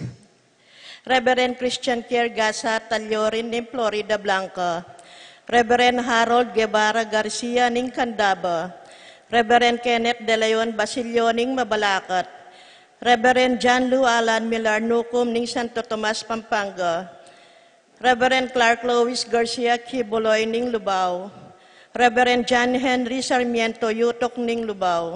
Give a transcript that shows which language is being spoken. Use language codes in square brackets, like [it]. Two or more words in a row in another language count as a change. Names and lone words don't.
[pam] Reverend Christian Pierre Gasa Taliorin ng Florida Blanca, Reverend Harold Guevara Garcia ning Candaba, Reverend Kenneth De Leon Basilio ning Mabalacat, Reverend John Lou Alan Millar Nucum ning Santo Tomas, Pampanga, Reverend Clark Lois Garcia Kibuloy ning Lubao, Reverend John Henry Sarmiento Yutok ning Lubao.